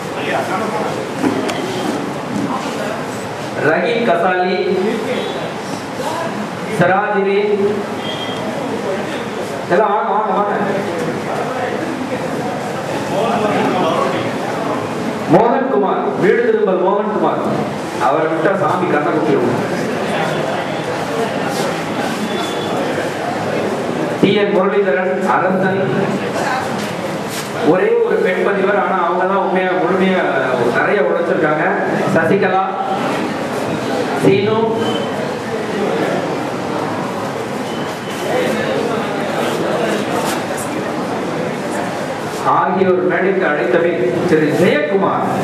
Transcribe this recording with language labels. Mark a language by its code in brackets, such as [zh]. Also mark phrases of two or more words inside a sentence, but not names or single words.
[ta] रहीम कसाली, सराजरी, चलो मोहन कुमार, वीड तिरुमल मोहन कुमार, அவர் விட்டா சாமி கண்ண குத்திரும். டிஎன் முரளிதரன், அரசன், ஒரே ஒரு பெண் பதிவர், ஆனா அவங்க தான் உண்மையா முழுமையா நிறைய உழைச்சிருக்காங்க. சசிகலா, சீனு, ஆகியோர் மேடைக்கு அழைத்தவை திரு ஜெயக்குமார்.